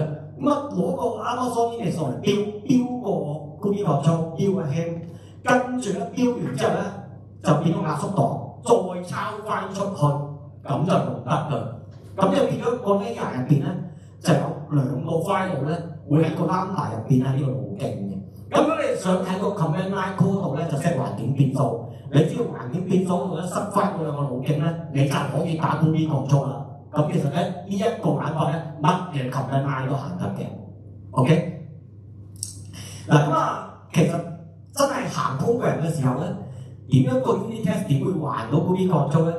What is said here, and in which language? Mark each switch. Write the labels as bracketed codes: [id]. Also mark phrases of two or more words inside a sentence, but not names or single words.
[yue] 攞個 Amazon Linux 嚟標個 Google Control， 標個 ham， 跟住咧標完之後咧就變咗壓縮檔，再抄翻出去，咁就用得㗎。咁就變咗個 layer 入邊咧就有兩個 file 咧， 會喺個 Lambda 入邊喺呢個路徑嘅。咁如果你想喺個 [en] command line [yue] code 度咧，就 set 環境變數。你只要環境變數度咧塞翻嗰兩個路徑咧，你就可以打 Groovy Control 啦。咁其實咧呢一個玩法咧，乜嘢 [en] command line [yue] 都行得嘅。OK。嗱咁其實真係行 program 嘅時候咧，點樣個 [en] unit test [yue] 點會還到 Groovy Control 咧？